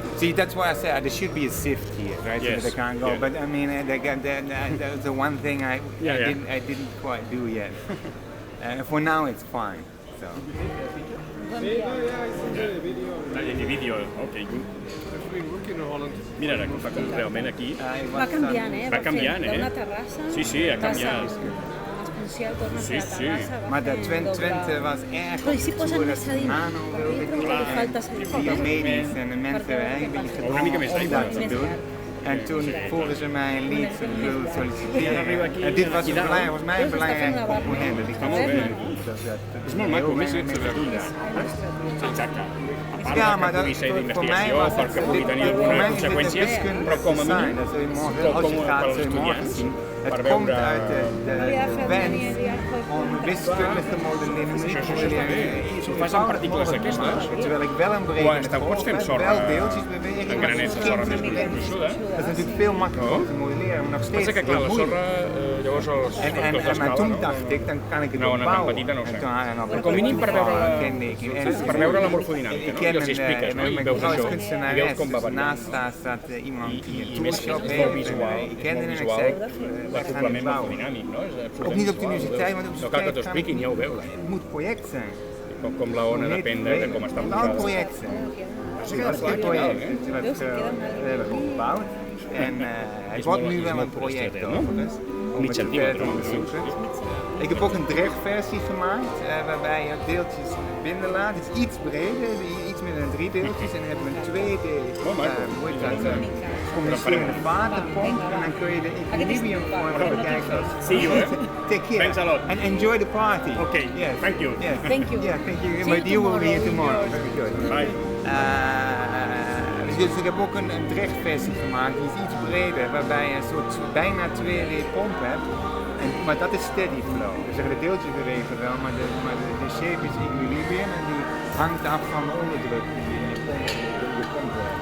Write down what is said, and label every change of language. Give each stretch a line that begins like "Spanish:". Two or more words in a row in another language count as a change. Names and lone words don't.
English: See, that's why I said there should be a sift here, right? Yes. So that they can't go. But I mean, that was the one thing I didn't quite do yet. For now, it's fine. So. Yeah, I see the video. In the video, okay, good. I've been working in Holland.
Catalan: Mira, com realment aquí Va canviant, Va canviant, d'una terrassa, Sí, ha canviat. exponencial, torna a ser la terrassa, va
Dutch: Maar de
Catalan: fent
Dutch: Twente was erg
Catalan: Però si posen
Dutch: voor
Catalan: més a dins, nano perquè jo trobo que li falta
Dutch: biomedisch en de mensen eigenlijk een beetje
Catalan: Una mica més d'aigua.
Dutch: om dat te doen. En toen vroegen ze mij een lied willen Ja, solliciteren. En dit was volgens mij een belangrijke component. Dat ik dat
Catalan: És molt maco, més ets exacte. A part ja, que
Dutch: maar
Catalan: pugui ser
Dutch: voor mij
Catalan: d'investigació,
Dutch: was
Catalan: perquè pugui tenir
Dutch: voor
Catalan: alguna
Dutch: mij is dit een
Catalan: conseqüència,
Dutch: wiskundig
Catalan: però com a
Dutch: design.
Catalan: mínim,
Dutch: Dat zul je morgen, als je gaat, zul je morgen zien. Het komt uit de wens om wiskunde te modelleren.
Catalan: S'ho fas amb partícules d'aquestes,
Dutch: Terwijl ik wel een
Catalan: o
Dutch: berekening
Catalan: hasta pots fer amb sorra,
Dutch: wel deeltjes bewegen.
Catalan: en granets de sorra més gruixuda.
Dutch: Dat is natuurlijk veel makkelijker om te modelleren, maar nog steeds
Catalan: Passa que, clar, la
Dutch: heel moeilijk.
Catalan: sorra, llavors els
Dutch: En
Catalan: factors
Dutch: maar
Catalan: d'escala,
Dutch: toen
Catalan: no?
Dutch: dacht ik, dan kan ik het Nou, ook
Catalan: una tan
Dutch: bouwen.
Catalan: petita no ho sé.
Dutch: En toen,
Catalan: Però com a mínim per veure per veure la morfodinàmica,
Dutch: Ik
Catalan: no?
Dutch: ken
Catalan: I els expliques, no? I
Dutch: mijn
Catalan: veus
Dutch: vrouw is
Catalan: això, i
Dutch: kunstenares,
Catalan: veus com va
Dutch: dus
Catalan: variant.
Dutch: naast haar staat iemand die een
Catalan: I més
Dutch: toolshop
Catalan: és
Dutch: heeft.
Catalan: molt visual,
Dutch: Ik kende hem en ik
Catalan: visual,
Dutch: zei, we gaan
Catalan: l'acoplament
Dutch: het bouwen.
Catalan: morfodinàmic, no? És absolutament
Dutch: Ook niet op de
Catalan: visual,
Dutch: universiteit, want op de
Catalan: no cal que t'ho
Dutch: universiteit
Catalan: expliquin, ja ho veus.
Dutch: Het moet project zijn.
Catalan: Com la ona depèn de com està
Dutch: Het moet wel een
Catalan: posada.
Dutch: project zijn.
Catalan: Sí,
Dutch: Dat is geen project. We hebben het gebouwd. En het wordt nu wel een project overigens. Om het verder te onderzoeken. Ik heb ook een drechtversie gemaakt, waarbij je deeltjes binnen laat. Het is iets breder, iets meer dan 3 deeltjes. En dan hebben we een tweede, hoe heet dat, communicerende vatenpomp. En dan kun je de equilibriumvormen bekijken.
English: See you, eh? Take care. Thanks a lot. And enjoy the party. Okay, Yes. thank you. Yes. Thank you. Yeah, thank you. See But you you will be here tomorrow. tomorrow. Very good. Bye.
Dutch: Dus ik heb ook een drechtversie gemaakt, die is iets breder, waarbij je een soort bijna 2D pomp hebt. Maar dat is
English: steady flow.
Dutch: Dus de deeltjes bewegen wel, maar de shape is equilibrium en die hangt af van de onderdruk die je in je pomp hebt.